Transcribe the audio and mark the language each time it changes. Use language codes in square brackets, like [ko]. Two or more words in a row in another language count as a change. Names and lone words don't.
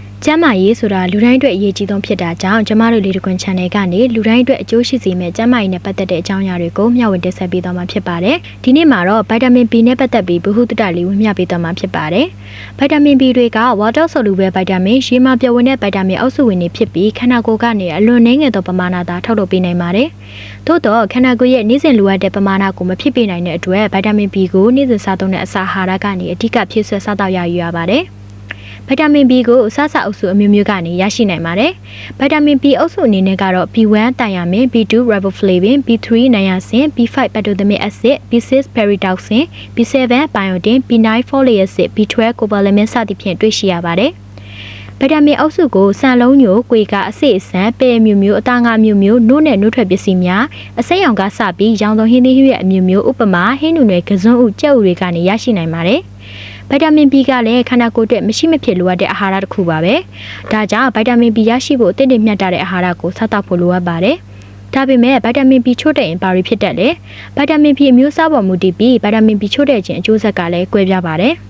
[my] မ်းမာရေးဆိုတာလူတိုင်းအတွက်အရေးကြီးဆုံးဖြစ်တာကြောင့်ကျမတို့လေတကွန် channel ကနေလူတိုင်းအတွက်အကျိုးရှိစေမယ့်ကျမ်းမာရေးနဲ့ပတ်သက်တဲ့အကြောင်းအရာတွေကိုမျှဝေတင်ဆက်ပေးသွားမှာဖြစ်ပါတယ်။ဒီနေ့မှာတော့ဗိုက်တာမင် B နဲ့ပတ်သက်ပြီးဗဟုသုတလေးဝင်မျှပေးသွားမှာဖြစ်ပါတယ်။ဗိုက်တာမင် B တွေက [en] water soluble [my] ဗိုက်တာမင်ရေမှာပျော်ဝင်တဲ့ဗိုက်တာမင်အုပ်စုဝင်တွေဖြစ် ပြီးခန္ဓာကိုယ်ကနေအလွန်နှဲငယ်သောပမာဏသာထုတ်လုပ်ပေးနိုင်ပါတယ်။သို့တော့ခန္ဓာကိုယ်ရဲ့နေ့စဉ်လိုအပ်တဲ့ပမာဏကိုမဖြစ်ပေးနိုင်တဲ့အတွက်ဗိုက်တာမင် B ကိုနေ့စဉ်စားသုံးတဲ့အစာအာဟာရကနေအဓိကဖြည့်ဆွတ်စားတော့ရယူရပါတယ်။ဗိုက်တာမင် B ကို အစအုပ်စုအမျိုးမျိုးကနေရရှိနိုင်ပါတယ်။ဗိုက်တာမင် B အုပ်စုအနေနဲ့ကတော့ B1 တိုင်ယာမင် B2 riboflavin B3 နိုင်ယာဆင် B5 [en] pectinoic acid [my] B6 peridioxin B7 biotin B9 [en] folic acid [my] B12 cobalamin စသဖြ င့်တွေ့ရှိရပါတယ်။ဗိုက်တာမင်အုပ်စုကိုဆန်လုံးညို၊ကွေကအဆိပ်အဆန်၊ပဲအမျိုးမျိုးအသားငါမျိုးမျိုးနို့နဲ့နို့ထွက်ပစ္စည်းများအစိမ်းရောင်ကစပြီးရောင်စုံဟင်းသီးဟင်းရွက်အမျိုးမျိုးဥပမာဟင်းနူနယ်ကစွန်းဥကြက်ဥတွေကနေရရှိနိုင်ပါတယ်။ဗိုက်တာမင် B ကလည်းခန္ဓာကိုယ်အတွက်မရှိမဖြစ်လိုအပ်တဲ့အာဟာရတစ်ခုပါပဲ။ဒါကြောင့်ဗိုက်တာမင် B ရရှိဖို့အသင့်မြတ်တဲ့အာဟာရကိုစားသောက်ဖို့လိုအပ်ပါတယ်။ဒါပေမဲ့ဗိုက်တာမင် B ချို့တဲ့ရင်ဘာတွေဖြစ်တတ်လဲ။ဗိုက်တာမင် B အမျိုးအစားပေါ်မူတည်ပြီးဗိုက်တာမင် B ချို့တဲ့ခြင်းအကျိုးဆက်ကလည်းကွဲပြားပါတယ်။